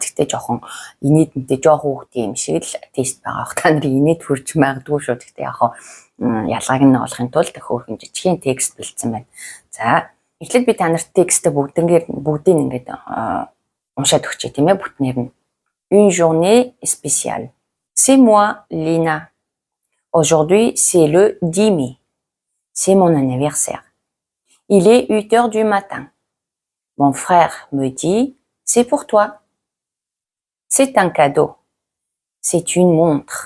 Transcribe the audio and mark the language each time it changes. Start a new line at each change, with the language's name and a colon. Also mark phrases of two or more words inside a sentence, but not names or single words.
Mongolian: Тэгтээ жоохон инээдэнтэй жоохон хүүхдийн юм шиг л тест байгаа. Та нарын инээд хүрч магадгүй шүү. Тэгтээ яг ялгааг нь олохын тулд хөөрхөн жижигхэн текст бэлдсэн байна. За, эхлээд би та нарт текстээ бүгдийг ингээд уншаад өгчээ тийм ээ бүтнээр нь.
French: Une journée spéciale. C'est moi, Lina. Aujourd'hui, c'est le 10 mai. C'est mon anniversaire. Il est 8 heures du matin. Mon frère me dit, c'est pour toi. C'est un cadeau. C'est une montre.